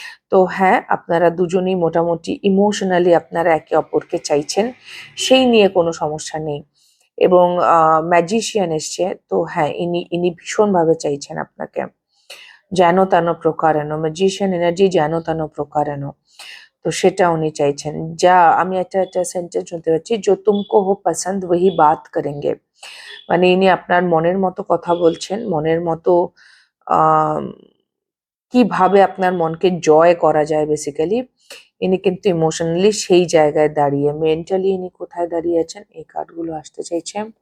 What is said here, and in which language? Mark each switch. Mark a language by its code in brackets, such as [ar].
[bn] তো হ্যাঁ, আপনারা দুজনেই মোটামুটি ইমোশনালি আপনারা একে অপরকে চাইছেন, সেই নিয়ে কোনো সমস্যা নেই। এবং ম্যাজিশিয়ান এসছে, তো হ্যাঁ ইনি ভীষণভাবে চাইছেন আপনাকে, যেন তেন প্রকারেণ, ম্যাজিশিয়ান এনার্জি যেন তেন প্রকারেণ। তো সেটা উনি চাইছেন। যা আমি একটা সেন্টেন্স শুনতে পাচ্ছি, [hi] "जो तुमको हो पसंद वही बात करेंगे"। [bn] মানে ইনি আপনার মনের মতো কথা বলছেন, মনের মতো আহ কিভাবে আপনার মনকে জয় করা যায় বেসিক্যালি। ইনি কিন্তু ইমোশনালি সেই জায়গায় দাঁড়িয়ে। মেন্টালি ইনি কোথায় দাঁড়িয়ে আছেন এই কার্ডগুলো আসতে চাইছে।